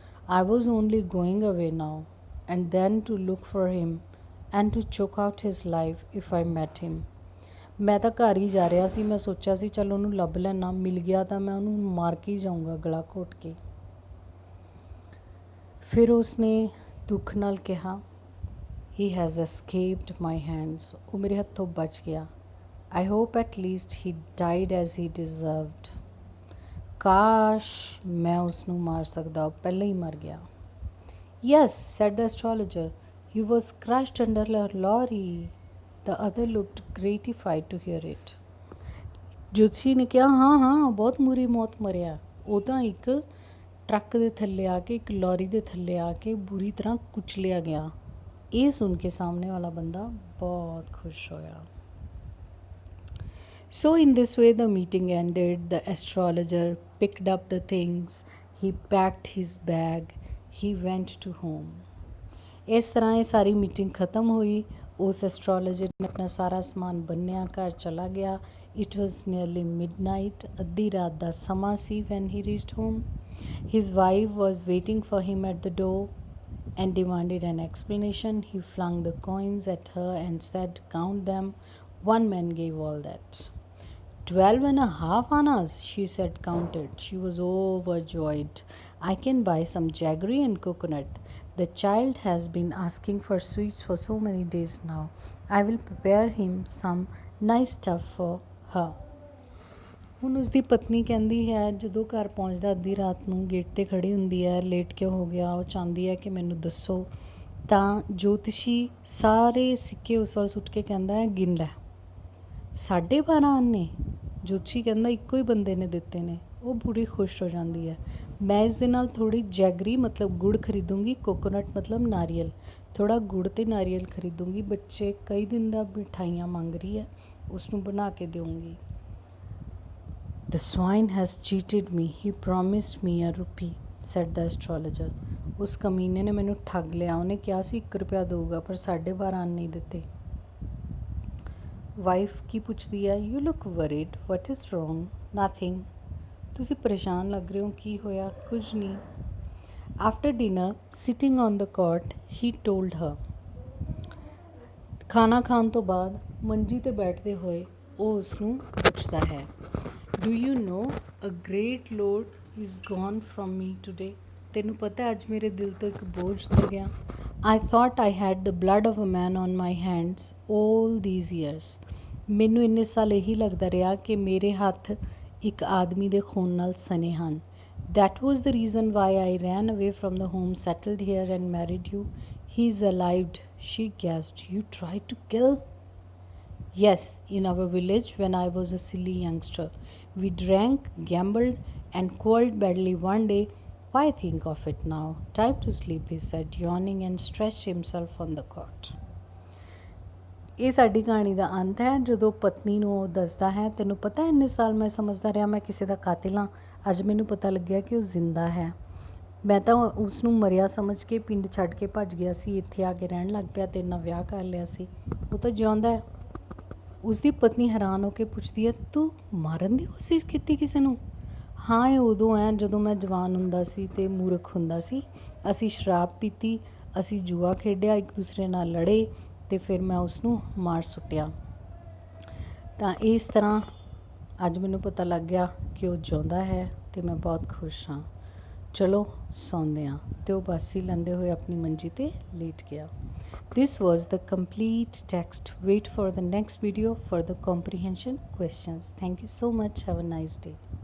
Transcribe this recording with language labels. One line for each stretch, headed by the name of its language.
English: I was only going away now and then to look for him and to choke out his life if I met him.
Punjabi: ਮੈਂ ਤਾਂ ਘਰ ਹੀ ਜਾ ਰਿਹਾ ਸੀ। ਮੈਂ ਸੋਚਿਆ ਸੀ ਚੱਲ ਉਹਨੂੰ ਲੱਭ ਲੈਣਾ, ਮਿਲ ਗਿਆ ਤਾਂ ਮੈਂ ਉਹਨੂੰ ਮਾਰ ਕੇ ਹੀ ਜਾਊਂਗਾ ਗਲਾ ਘੋਟ ਕੇ। ਫਿਰ ਉਸਨੇ ਦੁੱਖ ਨਾਲ ਕਿਹਾ,
English: He has escaped my hands.
Punjabi: ਉਹ ਮੇਰੇ ਹੱਥੋਂ ਬਚ ਗਿਆ।
English: I hope at least he died as he deserved.
Punjabi: ਕਾਸ਼ ਮੈਂ ਉਸ ਨੂੰ ਮਾਰ ਸਕਦਾ, ਉਹ ਪਹਿਲਾਂ ਹੀ ਮਰ ਗਿਆ।
English: Yes, said the astrologer, he was crushed under a lorry. The other looked gratified to hear it.
Punjabi: ਜੋਤਸ਼ੀ ਨੇ ਕਿਹਾ, ਹਾਂ ਬਹੁਤ ਬੁਰੀ ਮੌਤ ਮਰਿਆ। ਉਹ ਤਾਂ ਇੱਕ ਟਰੱਕ ਦੇ ਥੱਲੇ ਆ ਕੇ, ਇੱਕ ਲੌਰੀ ਦੇ ਥੱਲੇ ਆ ਕੇ ਬੁਰੀ ਤਰ੍ਹਾਂ ਕੁਚਲਿਆ ਗਿਆ। ਇਹ ਸੁਣ ਕੇ ਸਾਹਮਣੇ ਵਾਲਾ ਬੰਦਾ ਬਹੁਤ ਖੁਸ਼ ਹੋਇਆ।
English: So in this way the meeting ended. The astrologer picked up the things, he packed his bag, he went to home.
Punjabi: ਇਸ ਤਰ੍ਹਾਂ ਇਹ ਸਾਰੀ ਮੀਟਿੰਗ ਖਤਮ ਹੋਈ। ਉਸ ਐਸਟਰੋਲੋਜਰ ਨੇ ਆਪਣਾ ਸਾਰਾ ਸਮਾਨ ਬੰਨਿਆ, ਘਰ ਚਲਾ ਗਿਆ।
English: It was nearly midnight.
Punjabi: ਅੱਧੀ ਰਾਤ ਦਾ ਸਮਾਂ ਸੀ
English: when he reached home. His wife was waiting for him at the door and demanded an explanation. He flung the coins at her and said, count them. One man gave all that. 12.5 annas, she said, counted. She was overjoyed. I can buy some jaggery and coconut. The child has been asking for sweets for so many days now. I will prepare him some nice stuff for her.
Punjabi: ਹੁਣ ਉਸਦੀ ਪਤਨੀ ਕਹਿੰਦੀ ਹੈ, ਜਦੋਂ ਘਰ ਪਹੁੰਚਦਾ ਅੱਧੀ ਰਾਤ ਨੂੰ ਗੇਟ 'ਤੇ ਖੜੀ ਹੁੰਦੀ ਹੈ, ਲੇਟ ਕਿਉਂ ਹੋ ਗਿਆ, ਉਹ ਚਾਹੁੰਦੀ ਹੈ ਕਿ ਮੈਨੂੰ ਦੱਸੋ। ਤਾਂ ਜੋਤਸ਼ੀ ਸਾਰੇ ਸਿੱਕੇ ਉਸ ਵੱਲ ਸੁੱਟ ਕੇ ਕਹਿੰਦਾ ਹੈ, ਗਿਣ ਲੈ। 12.5 ਆਨੇ। ਜੋਤਸ਼ੀ ਕਹਿੰਦਾ ਇੱਕੋ ਹੀ ਬੰਦੇ ਨੇ ਦਿੱਤੇ ਨੇ। ਉਹ ਪੂਰੀ ਖੁਸ਼ ਹੋ ਜਾਂਦੀ ਹੈ। ਮੈਂ ਇਸ ਦੇ ਨਾਲ ਥੋੜ੍ਹੀ ਜੈਗਰੀ ਮਤਲਬ ਗੁੜ ਖਰੀਦੂੰਗੀ, ਕੋਕੋਨਟ ਮਤਲਬ ਨਾਰੀਅਲ, ਥੋੜ੍ਹਾ ਗੁੜ ਅਤੇ ਨਾਰੀਅਲ ਖਰੀਦੂੰਗੀ। ਬੱਚੇ ਕਈ ਦਿਨ ਦਾ ਮਿਠਾਈਆਂ ਮੰਗ ਰਹੀ ਹੈ, ਉਸ ਨੂੰ ਬਣਾ ਕੇ ਦੇਵਾਂਗੀ।
English: The swine has cheated me. He promised me a rupee, said the astrologer.
Punjabi: ਉਸ ਕਮੀਨੇ ਨੇ ਮੈਨੂੰ ਠੱਗ ਲਿਆ। ਉਹਨੇ ਕਿਹਾ ਸੀ 1 ਰੁਪਇਆ ਦੇਊਗਾ, ਪਰ 12.5 ਨਹੀਂ ਦਿੱਤੇ।
English: wife
Punjabi: ਕੀ ਪੁੱਛਦੀ ਹੈ,
English: You look worried, what is wrong? Nothing.
Punjabi: ਤੁਸੀਂ ਪਰੇਸ਼ਾਨ ਲੱਗ ਰਹੇ ਹੋ, ਕੀ ਹੋਇਆ? ਕੁਝ ਨਹੀਂ।
English: After dinner sitting on the cot he told her.
Punjabi: ਖਾਣਾ ਖਾਣ ਤੋਂ ਬਾਅਦ ਮੰਜੀ 'ਤੇ ਬੈਠਦੇ ਹੋਏ ਉਹ ਉਸ ਨੂੰ ਪੁੱਛਦਾ ਹੈ,
English: Do you know a great load is gone from me today?
Punjabi: ਤੈਨੂੰ ਪਤਾ ਅੱਜ ਮੇਰੇ ਦਿਲ ਤੋਂ ਇੱਕ ਬੋਝ ਉਤਰ ਗਿਆ।
English: I thought I had the blood of a man on my hands all these years.
Punjabi: ਮੈਨੂੰ ਇੰਨੇ ਸਾਲ ਇਹੀ ਲੱਗਦਾ ਰਿਹਾ ਕਿ ਮੇਰੇ ਹੱਥ ਇੱਕ ਆਦਮੀ ਦੇ ਖੂਨ ਨਾਲ ਸਨੇ ਹਨ।
English: That was the reason why I ran away from the home, settled here, and married you. He's alive, she gasped. You tried to kill? Yes, in our village when I was a silly youngster. We drank, gambled, and quarreled badly one day. Why think of it now? Time to sleep, he said, yawning and stretched himself on the cot.
Punjabi: ਇਹ ਸਾਡੀ ਕਹਾਣੀ ਦਾ ਅੰਤ ਹੈ। ਜਦੋਂ ਪਤਨੀ ਨੂੰ ਉਹ ਦੱਸਦਾ ਹੈ, ਤੈਨੂੰ ਪਤਾ ਇੰਨੇ ਸਾਲ ਮੈਂ ਸਮਝਦਾ ਰਿਹਾ ਮੈਂ ਕਿਸੇ ਦਾ ਕਾਤਿਲ ਹਾਂ, ਅੱਜ ਮੈਨੂੰ ਪਤਾ ਲੱਗਿਆ ਕਿ ਉਹ ਜ਼ਿੰਦਾ ਹੈ। ਮੈਂ ਤਾਂ ਉਸ ਨੂੰ ਮਰਿਆ ਸਮਝ ਕੇ ਪਿੰਡ ਛੱਡ ਕੇ ਭੱਜ ਗਿਆ ਸੀ, ਇੱਥੇ ਆ ਕੇ ਰਹਿਣ ਲੱਗ ਪਿਆ, ਤੇਰੇ ਨਾਲ ਵਿਆਹ ਕਰ ਲਿਆ ਸੀ, ਉਹ ਤਾਂ ਜਿਉਂਦਾ ਹੈ। ਉਸ ਦੀ ਪਤਨੀ ਹੈਰਾਨ ਹੋ ਕੇ ਪੁੱਛਦੀ ਹੈ, ਤੂੰ ਮਾਰਨ ਦੀ ਕੋਸ਼ਿਸ਼ ਕੀਤੀ ਕਿਸੇ ਨੂੰ? ਹਾਂ, ਇਹ ਉਦੋਂ ਹੈ ਜਦੋਂ ਮੈਂ ਜਵਾਨ ਹੁੰਦਾ ਸੀ ਅਤੇ ਮੂਰਖ ਹੁੰਦਾ ਸੀ। ਅਸੀਂ ਸ਼ਰਾਬ ਪੀਤੀ, ਅਸੀਂ ਜੂਆ ਖੇਡਿਆ, ਇੱਕ ਦੂਸਰੇ ਨਾਲ ਲੜੇ ਅਤੇ ਫਿਰ ਮੈਂ ਉਸਨੂੰ ਮਾਰ ਸੁੱਟਿਆ। ਤਾਂ ਇਸ ਤਰ੍ਹਾਂ ਅੱਜ ਮੈਨੂੰ ਪਤਾ ਲੱਗ ਗਿਆ ਕਿ ਉਹ ਜਿਉਂਦਾ ਹੈ ਅਤੇ ਮੈਂ ਬਹੁਤ ਖੁਸ਼ ਹਾਂ। ਚਲੋ ਸੌਂਦੇ ਹਾਂ। ਅਤੇ ਉਹ ਬਾਸੀ ਲੈਂਦੇ ਹੋਏ ਆਪਣੀ ਮੰਜੀ 'ਤੇ ਲੇਟ ਗਿਆ।
English: This was the complete text. Wait for the next video for the comprehension questions. Thank you so much. Have a nice day.